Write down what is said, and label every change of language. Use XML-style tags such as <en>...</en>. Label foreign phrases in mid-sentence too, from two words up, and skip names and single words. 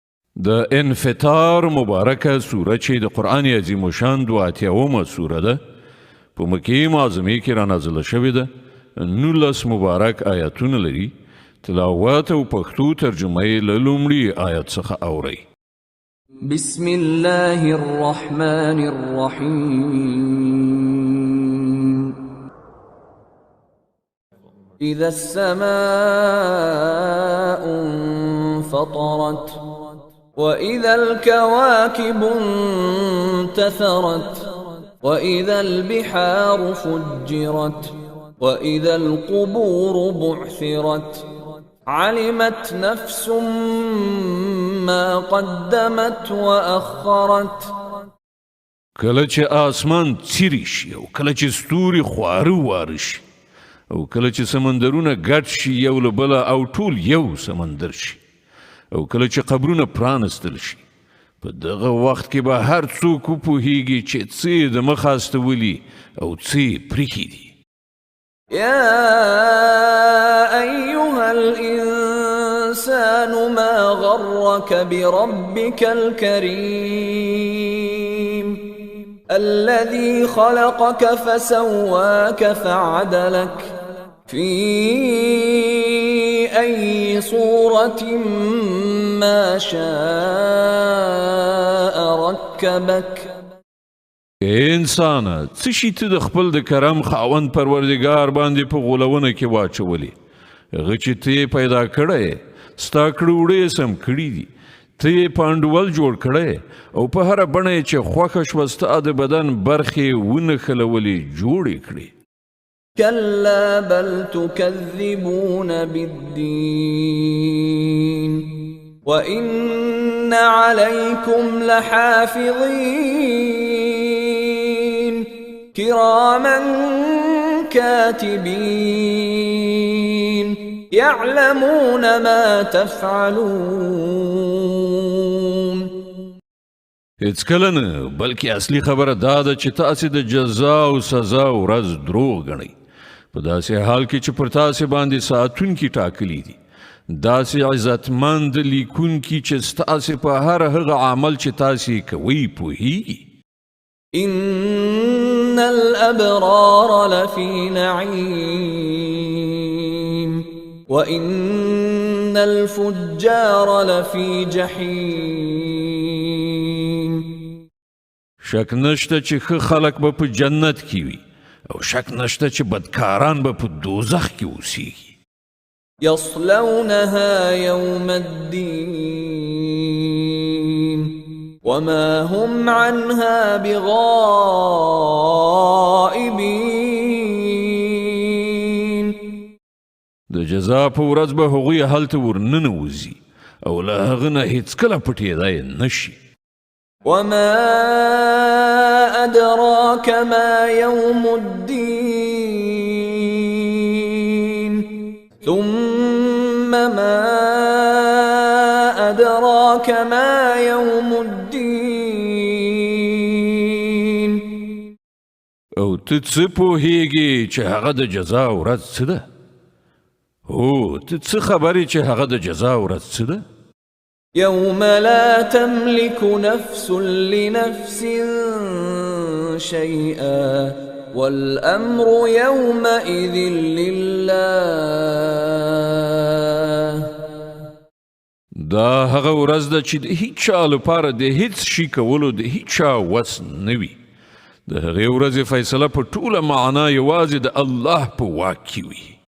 <ps>د انفطار مبارکه سوره چې د قرآن عظیم الشان 82مه سوره ده په مکې معظمې کې رانازله شوې ده 19 مبارک آیاتونه لري تلاوت او پښتو ترجمه یې له لومړي آیت څخه اورئ</ps> <ar>بسم الله الرحمن الرحيم إذا السماء انفطرت وإذا الكواكب انتثرت وإذا البحار فجرت وإذا القبور بعثرت علمت نفس ما قدمت وأخرت</ar> <ps>کله چې آسمان څیرې شي او کله چې ستوري خواره واره شي او کله چې سمندرونه ګډ شي یو له بله او ټول یو سمندر شي او کله چې قبرونه پرانستل شي په دغه وخت کې به هر څوک وپوهیږي چې څه د مخ استولي او څه پریښي دي</ps> <ar>يا أيها الإنسان ما غرك بربك الكريم الذي خلقك فسواك فعدلك في أي صورة ما شاء ركبك</ar> <ps>انسان څه شي ته د خپل د کرم خاوند پروردګار باندې په غولونه کې واچولې هغه چې ته پیدا کړی ستا کړوړې سم کړي دي ته پانډول جوړ کړی او په هر بڼه چې خوښه شوه ستا د بدن برخې ونښلولې جوړې کړې</ps> <ar>كلا بل تكذبون بالدين وإن عليكم لحافظين كراما كاتبين يعلمون ما تفعلون</ar> <ps>هیڅ کله نه بلکې اصلي خبره دا ده چې تاسې د جزا او سزا ورځ دروغ ګڼئ په داسې حال کې چې پر تاسې باندې ساتونکي ټاکلي دي داسې عزتمند لیکونکي چې ستاسې په هر هغه عمل چې تاسې کوئ پوهیږي</ps> <ar>إن الأبرار لفي نعيم وإن الفجار لفي جحيم</ar> <ps>شک نشته چې ښه خلک به په جنت کې وي او شک نشته چې بدکاران به په دوزخ کې اوسیږي</ps> <ar>يصلونها يوم الدين وما هم عنها بغائبين</ar> <ps>د جزا په ورځ به هغوی هلته ورننوځي او له هغه نه هیڅکله پټېدای نشي</ps> <ar>وما أدراك ما يوم الدين ثم ما أدراك ما يوم الدين</ar> <ps>او ته څه پوهیږې چې هغه د جزا ورځ څه ده هو ته څه خبرې چې هغه د جزا ورځ څه ده</ps> <ar>يوم لا تملك نفس لنفس شيئا والأمر يومئذ لله</ar> <ps>دا هغه ورځ ده چې د هیڅ چا لپاره د هیڅ شي کولو د هیڅ چا وس نه وي د هغې ورځې فیصله په ټوله معنا یوازې د الله په واک کې وي</ps>